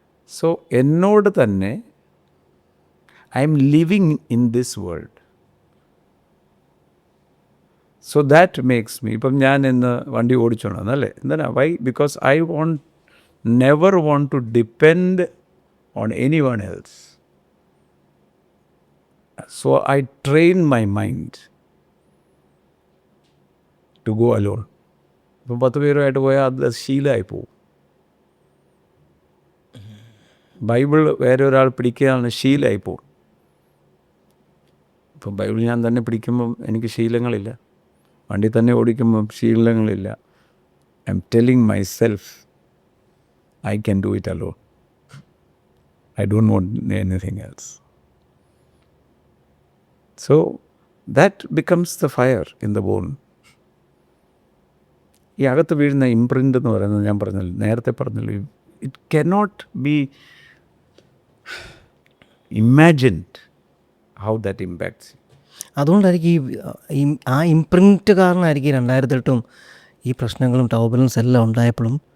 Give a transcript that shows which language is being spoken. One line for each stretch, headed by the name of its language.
English: so
Malayalam: എന്നോട് തന്നെ
English: I'm living in this world. So that makes me,
Malayalam: ഇപ്പം ഞാൻ ഇന്ന് വണ്ടി ഓടിച്ചോണ്ടല്ലേ, എന്തിനാ? Y?
English: Because I never want to depend on anyone else. So I train my mind to go alone.
Malayalam: ഇപ്പം 10 പേരുമായിട്ട് പോയാൽ അത് ശീലമായി പോവും. ബൈബിൾ വേറെ ഒരാൾ പിടിക്കുകയാണ്, ശീലമായി പോവും. ഇപ്പം ബൈബിൾ ഞാൻ തന്നെ പിടിക്കുമ്പം എനിക്ക് ശീലങ്ങളില്ല, വണ്ടി തന്നെ ഓടിക്കുമ്പം ശീലങ്ങളില്ല.
English: I'm telling myself I can do it alone. I don't want anything else. So that becomes the fire in the bone.
Malayalam: ഈ അകത്ത് വീഴുന്ന ഇംപ്രിൻ്റ് എന്ന് പറയുന്നത് ഞാൻ പറഞ്ഞല്ലോ, നേരത്തെ പറഞ്ഞല്ലോ,
English: It cannot be imagined how that impacts.
Malayalam: അതുകൊണ്ടായിരിക്കും ഈ ആ ഇംപ്രിൻറ്റ് കാരണമായിരിക്കും 2008 ഈ പ്രശ്നങ്ങളും ടർബുലൻസ് എല്ലാം ഉണ്ടായപ്പോഴും.